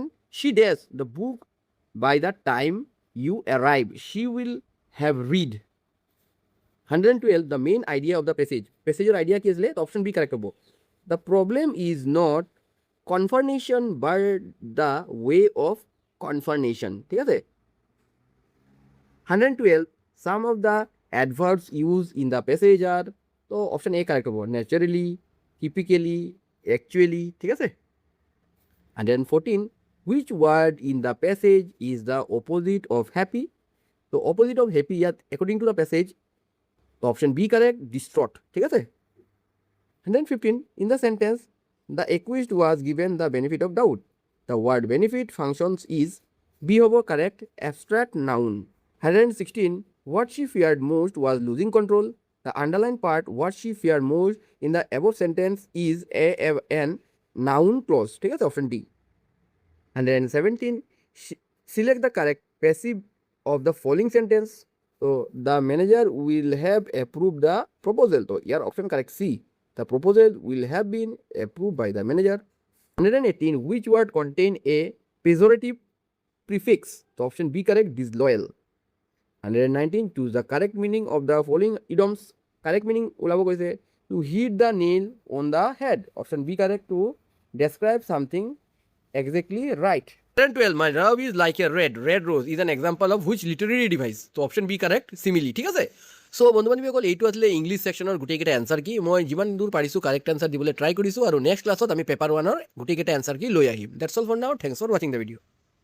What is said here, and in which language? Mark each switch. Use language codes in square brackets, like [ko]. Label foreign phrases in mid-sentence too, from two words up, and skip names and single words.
[en] She dares the book by the time you arrive. She will have read. 112. The main idea of the passage. Passage idea [as] কি আসলে [en] option B correct হবো. The problem is not confirmation but the way of confirmation. [as] ঠিক আছে? 112. [en] Some of the adverbs used in the passage are, তো option A correct হবো, naturally, typically, actually. [as] ঠিক আছে? 114. [en] Which word in the passage is the opposite of happy? So opposite of happy ইয়াত according to the passage, তো option B correct, distraught. [as] ঠিক আছে? 115. [en] In the sentence, the accused was given the benefit of doubt. The word benefit functions is B hobo correct, abstract noun. 116. What she feared most was losing control. The underlined part, what she feared most in the above sentence is an noun clause. [as] ঠিক আছে? [en] Option D. 117. Select the correct passive of the following sentence. So the manager will have approved the proposal. So here option correct C. The proposal will have been approved by the manager. 118. Which word contain a pejorative prefix? So option B correct, disloyal. 119. Choose the correct meaning of the following idioms. Correct meaning [as] ওলাব কৈছে [en] to hit the nail on the head. Option B correct, to describe something exactly right. 112. My love is like a red rose is an example of which literary device? So option B correct, simile. [as] ঠিক আছে? সো বন্ধু বান্ধৱীসকল, এইটো আছিলে [en] English section [as] গোটেইকেইটা [en] answer key. [as] মই যিমান দূৰ পাৰিছোঁ [en] correct answer [as] দিবলৈ ট্ৰাই কৰিছোঁ, আৰু [en] next class [as] আমি পেপাৰ 1ৰ গোটেইকেইটা [en] answer key [as] লৈ আহিম। [en] That's all for now. Thanks for watching the video'.